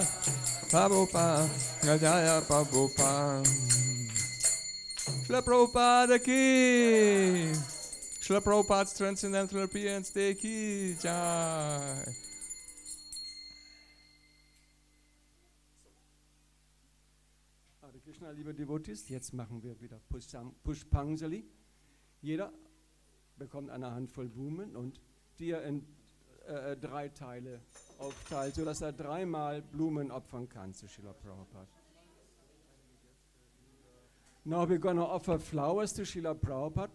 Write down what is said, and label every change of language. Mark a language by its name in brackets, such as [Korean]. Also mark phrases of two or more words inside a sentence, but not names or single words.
[English] Prabhupada, Jaya Prabhupada. Srila Prabhupada ki. Srila Prabhupada's Transcendental Appearance Day ki. Jai. [German] Hare Krishna, liebe Devotees, jetzt machen wir wieder Pushpanjali. Jeder bekommt eine Handvoll Blumen und die er in 3 Teile aufteilt, sodass er 3-mal Blumen opfern kann zu Srila Prabhupada. [English] Now we're going to offer flowers to Srila Prabhupada.